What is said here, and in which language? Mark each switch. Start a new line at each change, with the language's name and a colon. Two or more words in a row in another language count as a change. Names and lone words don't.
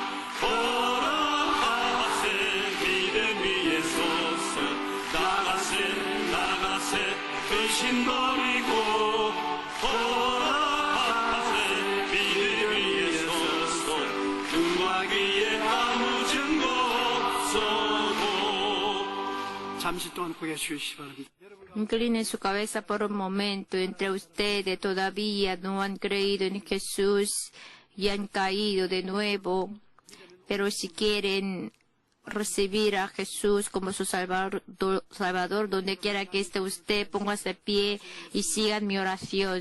Korean: 걸어가세 믿음 위에 서서 나가세 근심 버리고 걸어가세 믿음 위에 서서 눈과 귀에 아무 증거 없어도. 잠시 동안 고개 숙이시기 바랍니다.
Spanish: Incline su cabeza por un momento. Entre ustedes todavía no han creído en Jesús y han caído de nuevo. Pero si quieren recibir a Jesús como su Salvador, donde quiera que esté usted, póngase de pie y sigan mi oración.